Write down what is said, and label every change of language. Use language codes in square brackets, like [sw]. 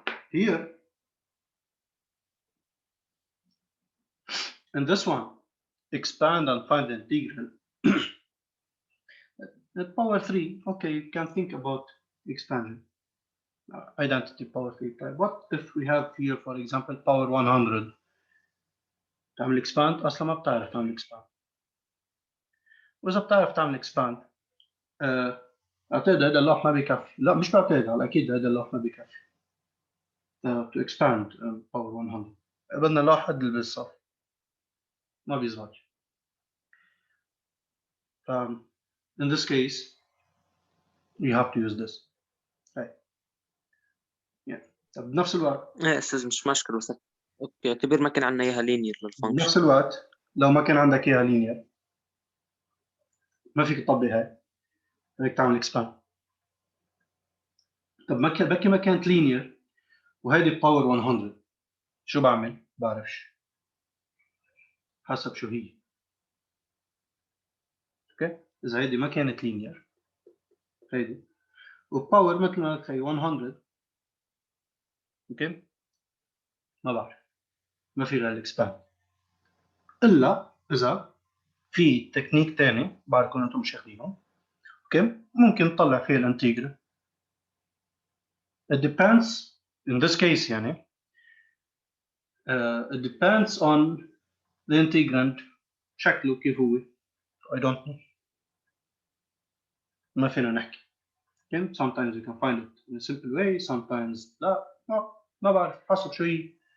[en] Here, in this one, expand and find the integral. At power 3, okay, you can think about expansion. Identity power 3. But what if we have here, for example, power 100? [ar] تعمل expand أصلا ما بتعرف تعمل expand. وإذا بتعرف تعمل expand أعتقد هذا اللوح ما بيكفي. لا مش بعتقد، على أكيد هذا اللوح ما بيكفي. [en] To expand power 100 [ar] بدنا لوح قد اللي بالصف ما بيزبط. [en] In this case you have to use this. [ar] طيب yeah. طب بنفس الوقت ايه استاذ مش مشكلة بس اوكي اعتبر ما كان عندنا اياها لينير للفانكشن. بنفس الوقت لو ما كان عندك اياها لينير ما فيك تطبق هاي، بدك تعمل اكسباند. طب بكي ما كانت لينير وهيدي باور 100 شو بعمل؟ بعرفش، حسب شو هي. اوكي، اذا هيدي ما كانت لينير هيدي وباور مثل ما قلت هي 100، اوكي، ما بعرف، ما في غير الاكسباند. الا اذا في تكنيك ثاني بعرفكم انتم مش اخذينه، اوكي، ممكن تطلع فيه الانتجرال. [en] It depends in this case يعني it depends on the integrand [ar] شكله كيف هو. [en] I don't know، [ar] ما فينا نحكي. [en] Okay? Sometimes you can find it in a simple way, sometimes [ar] لا ما بعرف حسب شو هي.